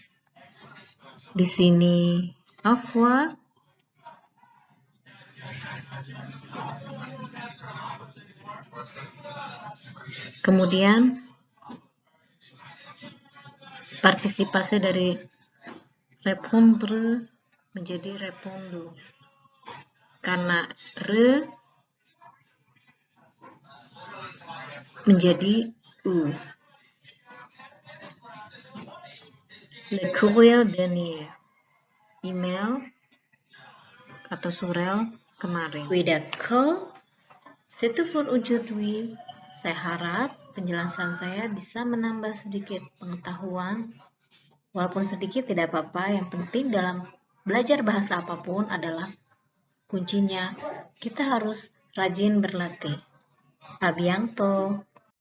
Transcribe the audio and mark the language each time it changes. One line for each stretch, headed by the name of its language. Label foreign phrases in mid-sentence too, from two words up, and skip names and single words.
Indonesian: Di sini avoir, Kemudian partisipasi dari répondre menjadi répondre. Karena re menjadi u.
French: Le courrier dernier,
Indonesian: email atau surel kemarin.
French: Oui, d'accord. C'est tout pour aujourd'hui.
Indonesian: Saya harap penjelasan saya bisa menambah sedikit pengetahuan. Walaupun sedikit tidak apa-apa, yang penting dalam belajar bahasa apapun adalah kuncinya kita harus rajin berlatih.
French: A bientôt.